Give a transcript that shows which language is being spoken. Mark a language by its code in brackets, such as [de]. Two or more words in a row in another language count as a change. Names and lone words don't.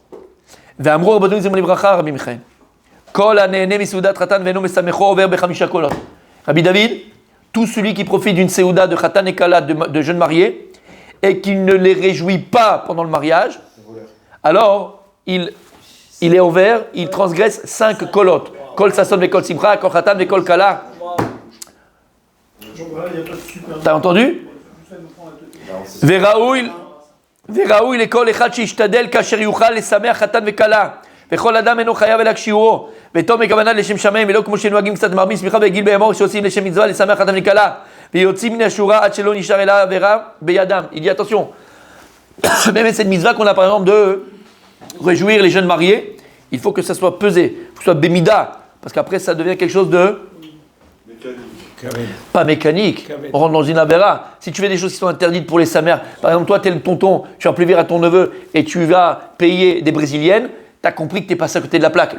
[fr] Rabbi David, tout celui qui profite d'une séouda de Khatan et Kala de jeunes mariés et qui ne les réjouit pas pendant le mariage, alors il est ouvert, il transgresse 5 kolot. [he] קול ששון וקול שמחה, קול חתן וקול כלה. [fr] T'as entendu? [he] וראוי לכל אחד שישתדל כאשר יוכל לשמח חתן וכלה. וכל אדם אינו חייב אלא כשיעורו, ותום מכוונה לשם שמיים, ולא כמו שנוהגים קצת מרבים שמחה וגיל באמור שעושים לשם מצווה לשמח חתן וכלה, ויוצאים מן השורה עד שלא נשאר אלא עבירה בידם. [fr] Il dit attention, même cette mitzvah qu'on a par exemple de réjouir les jeunes mariés, il faut que ça soit pesé, il faut que ce soit bémida, parce qu'après ça devient quelque chose de pas mécanique, on rentre dans une avéra. Si tu fais des choses qui sont interdites pour les samères, par exemple toi tu es le tonton, tu vas plaisir à ton neveu et tu vas payer des brésiliennes, tu as compris que tu es passé à côté de la plaque.